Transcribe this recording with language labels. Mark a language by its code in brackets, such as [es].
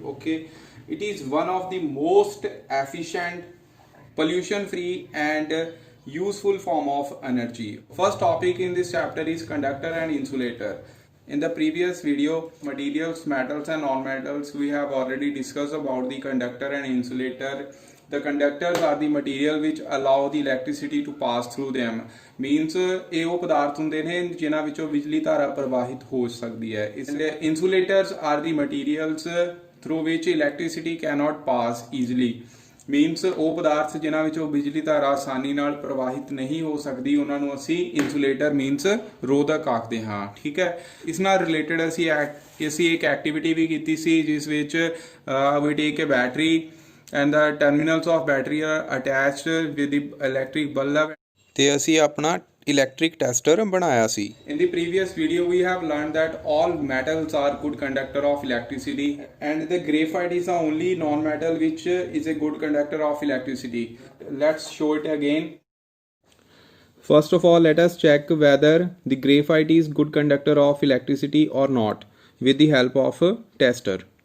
[en] Okay, it is one of the most efficient, pollution free and useful form of energy. First topic in this chapter is conductor and insulator. In the previous video, materials, metals and non-metals, we have already discussed about the conductor and insulator. The conductors are the material which allow the electricity to pass through them. [pa] Means ਇਹ ਉਹ ਪਦਾਰਥ ਹੁੰਦੇ ਨੇ ਜਿਨ੍ਹਾਂ ਵਿੱਚੋਂ ਬਿਜਲੀ ਧਾਰਾ ਪ੍ਰਵਾਹਿਤ ਹੋ ਸਕਦੀ ਹੈ. ਇਸ ਲਈ [en] insulators are the materials through which electricity cannot pass easily. [pa] Means ਉਹ ਪਦਾਰਥ ਜਿਨ੍ਹਾਂ ਵਿੱਚੋਂ ਬਿਜਲੀ ਧਾਰਾ ਆਸਾਨੀ ਨਾਲ ਪ੍ਰਵਾਹਿਤ ਨਹੀਂ ਹੋ ਸਕਦੀ, ਉਹਨਾਂ ਨੂੰ ਅਸੀਂ ਇਨਸੂਲੇਟਰ ਮੀਨਸ ਰੋਧਕ ਆਖਦੇ ਹਾਂ. ਠੀਕ ਹੈ, ਇਸ ਨਾਲ ਰਿਲੇਟਡ ਅਸੀਂ ਇੱਕ ਐਕਟੀਵਿਟੀ ਵੀ ਕੀਤੀ ਸੀ ਜਿਸ ਵਿੱਚ [en] we take a battery and the terminals of battery are attached with the electric bulb, [pa] ਤੇ ਅਸੀਂ ਆਪਣਾ electric tester ਬਣਾਇਆ ਸੀ. [en] In the previous video we have learned that all metals are good conductor of electricity and the graphite is the only non-metal which is a good conductor of electricity. Let's show it again. First of all, let us check whether the graphite is good conductor of electricity or not with the help of a tester.